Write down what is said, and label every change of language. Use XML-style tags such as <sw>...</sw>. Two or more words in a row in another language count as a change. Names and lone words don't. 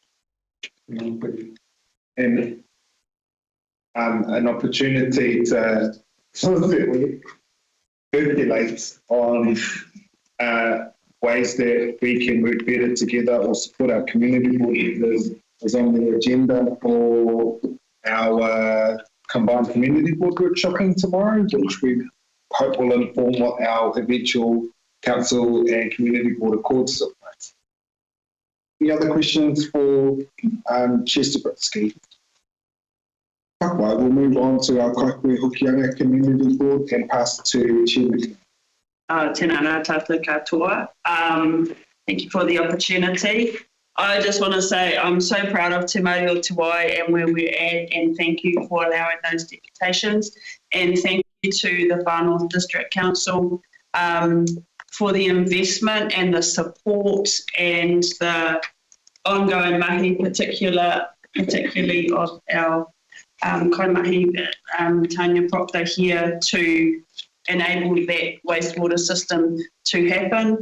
<en>And an opportunity to circulate on ways that we can work better together or support our community board members is on the agenda for our combined community board workshopping tomorrow, which we hope will inform what our eventual council and community board accords look like. Any other questions for Chair Stabritsky? We'll move on to our Kaikui Hokianga Community Board and pass to Chair McLean.</en> <mi>Tēnā rā tātou katoa.</mi> <en>Thank you for the opportunity. I just want to say I'm so proud of Te Māori o Te Wai and where we're at, and thank you for allowing those deputations, and thank you to the Far North District Council for the investment and the support and the ongoing mahi, particularly of our kaimahi Tanya Proctor here to enable that wastewater system to happen.</en>